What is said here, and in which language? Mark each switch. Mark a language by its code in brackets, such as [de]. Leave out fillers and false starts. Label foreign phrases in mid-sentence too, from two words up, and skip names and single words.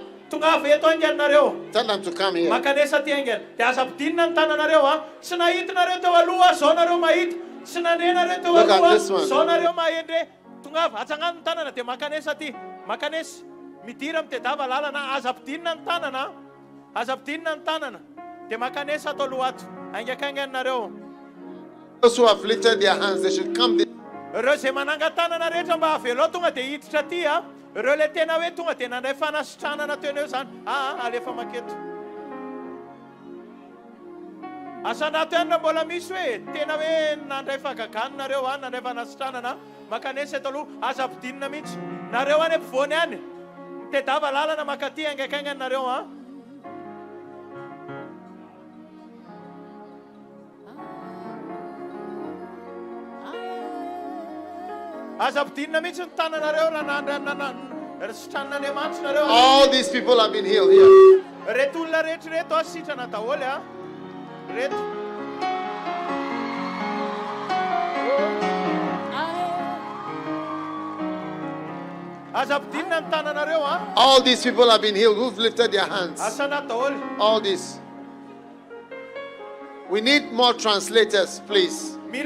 [en] Tell them to come here. Look at this one. Those who have lifted their hands, they should come. [mg] Asanatena mbola misy hoe tena hoe nandray fagagany nareo nandray fanasitranana makanesa taloha aza ampidinina mihitsy nareo any ampovoany any mitedava lalana makaty angaikaingany nareo aza ampidinina mihitsy ny tananareo raha sitranan'Andriamanitra nareo. [en] All these people have been healed here. [mg] Reto olona rehetra reto sitrana daholo [en] All these people have been healed who've lifted their hands. All this. We need more translators, please.